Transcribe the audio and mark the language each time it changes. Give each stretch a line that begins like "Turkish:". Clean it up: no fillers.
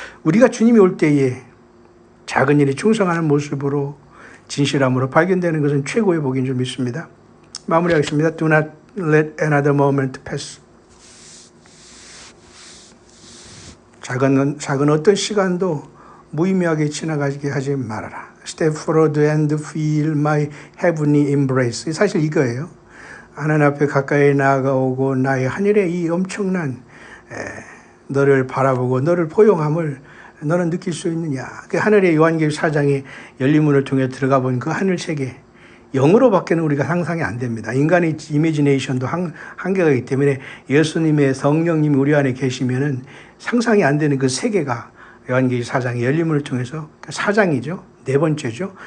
Korean: 우리가 주님이 올 때에 작은 일에 충성하는 모습으로 진실함으로 발견되는 것은 최고의 복인 줄 믿습니다. 마무리하겠습니다.
English: Do not let another moment pass.
Korean: 작은 어떤 시간도 무의미하게 지나가게 하지 말아라.
English: Step forward and feel my heavenly embrace.
Korean: 사실 이거예요. 하나님 앞에 가까이 나아가오고 나의 하늘의 이 엄청난 너를 바라보고 너를 포용함을 너는 느낄 수 있느냐. 그 하늘의 요한계시록 4장의 열린 문을 통해 들어가 본 그 하늘 세계. 영으로밖에는 우리가 상상이 안 됩니다. 인간의 이미지네이션도 한계가 있기 때문에 예수님의 성령님이 우리 안에 계시면은 상상이 안 되는 그 세계가 요한계시록 4장의 열린 문을 통해서 4장이죠. 네 번째죠.